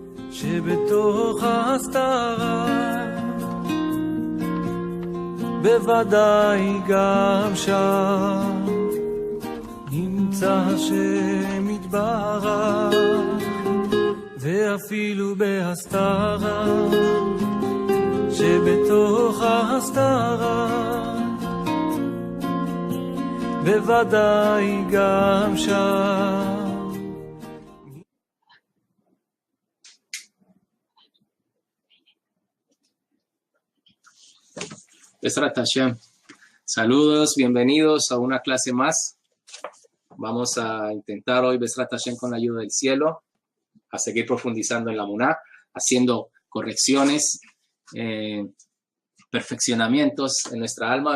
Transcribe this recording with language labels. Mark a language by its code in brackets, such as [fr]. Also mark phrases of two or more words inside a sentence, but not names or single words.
[he] שבתוך ההסתרה בוודאי גם שם נמצא השם יתברך, ואפילו בהסתרה שבתוך ההסתרה בוודאי גם שם. בעזרת השם. [es] Saludos, bienvenidos a una clase más. Vamos a intentar hoy, [he] בעזרת השם, [es] con la ayuda del cielo, a seguir profundizando en la Muná, haciendo correcciones, perfeccionamientos en nuestra alma.